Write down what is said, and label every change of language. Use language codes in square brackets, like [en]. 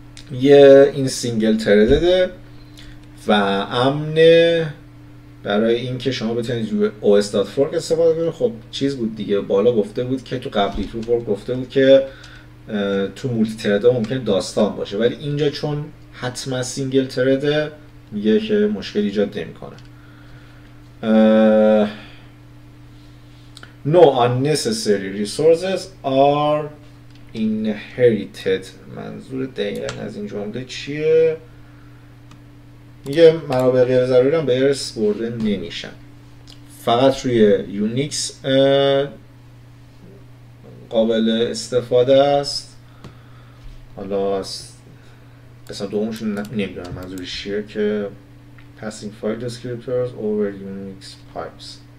[fa] این سینگل تردده و امنه برای اینکه شما بتونید روی os.fork استفاده کنید. خب چیز بود دیگه، بالا گفته بود که تو قبلی تو فورک گفته بود که تو مولتی ترد ممکنه داستان باشه، ولی اینجا چون حتما سینگل ترده میگه که مشکل ایجاد نمیکنه. [en] No unnecessary resources are inherited. [fa] منظور دقیقا از این جمله چیه؟ میگه منابع غیر ضروری هم به ارث برده نمیشن. فقط روی یونیکس قابل استفاده است حالا قسمت دومشون نمیدونم منظورش چیه که [en] passing file descriptors over Unix pipes.